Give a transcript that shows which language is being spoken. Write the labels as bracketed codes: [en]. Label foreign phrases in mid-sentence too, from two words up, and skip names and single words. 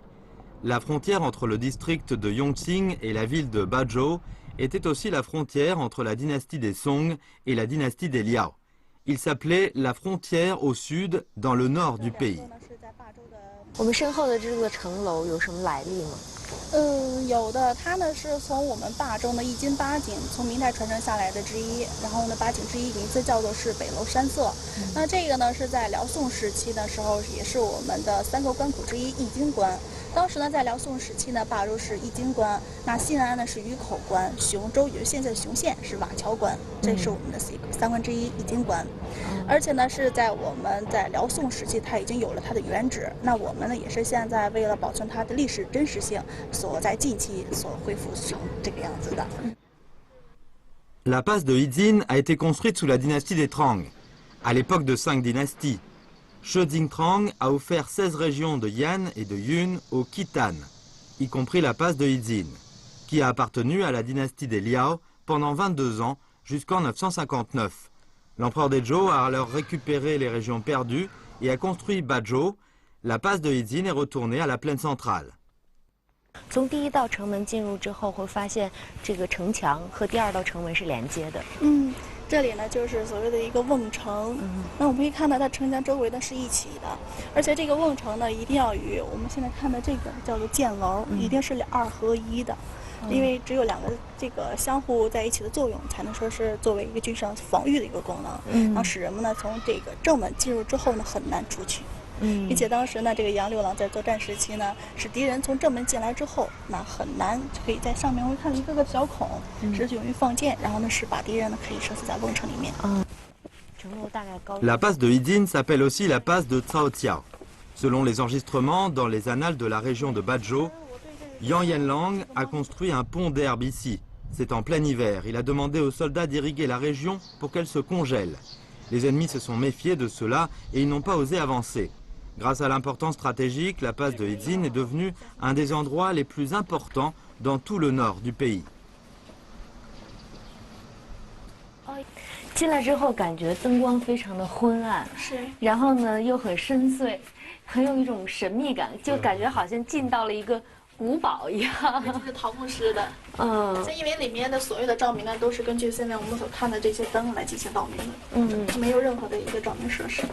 [fr] La frontière entre le district de Yongqing et la ville de Bazhou était aussi la frontière entre la dynastie des Song et la dynastie des Liao. Il s'appelait la frontière au sud, dans le nord du pays. [zh] 我们身后的这座城楼有什么来历吗？有的，它呢是从我们坝州的一金八景，从明代传承下来的之一。然后呢，八景之一名字叫做是北楼山色。那这个呢是在辽宋时期的时候，也是我们的3个关口之一易经关。当时呢，在辽宋时期呢，坝州是易经关，那信安呢是鱼口关，雄州也就是现在的雄县是瓦桥关，这是我们的3关之一易经关。而且呢，是在我们在辽宋时期，它已经有了它的原址。那我们呢，也是现在为了保存它的历史真实性，所在近期所恢复成这个样子的。 [fr] La passe de Yijin a été construite sous la dynastie des Trang, à l'époque de 5 dynasties. Shi Jingtrang a offert 16 régions de Yan et de Yun au Khitan, y compris la passe de Yijin, qui a appartenu à la dynastie des Liao pendant 22 ans, jusqu'en 959. L'empereur des Zhou a alors récupéré les régions perdues et a construit Bazhou. La passe de Yijin est retournée à la plaine centrale. [zh] 从第一道城门进入之后，会发现这个城墙和第2道城门是连接的。这里呢就是所谓的一个瓮城。那我们可以看到它城墙周围呢是一起的，而且这个瓮城呢一定要与我们现在看的这个叫做箭楼，一定是2合1的。因为只有2个这个相互在一起的作用，才能说是作为一个军事上防御的一个功能，然后使人们呢从这个正门进入之后呢很难出去。并且当时呢，这个杨六郎在作战时期呢，使敌人从正门进来之后，那很难可以在上面会看到一个个小孔，是用于放箭，然后呢是把敌人呢可以射死在瓮城里面。 [fr] La passe de Yijin s'appelle aussi la passe de Cao-Tiao. Selon les enregistrements dans les annales de la région de Bazhou, Yang Yanlang a construit un pont d'herbe ici. C'est en plein hiver. Il a demandé aux soldats d'irriguer la région pour qu'elle se congèle. Les ennemis se sont méfiés de cela et ils n'ont pas osé avancer. Grâce à l'importance stratégique, la passe de Yijin est devenue un des endroits les plus importants dans tout le nord du pays. [zh] 进来之后，感觉灯光非常的昏暗，然后呢又很深邃，很有一种神秘感，就感觉好像进到了一个古堡一样。这是陶木师的，因为里面的所有的照明呢，都是根据现在我们所看的这些灯来进行照明的，它没有任何的一个照明设施。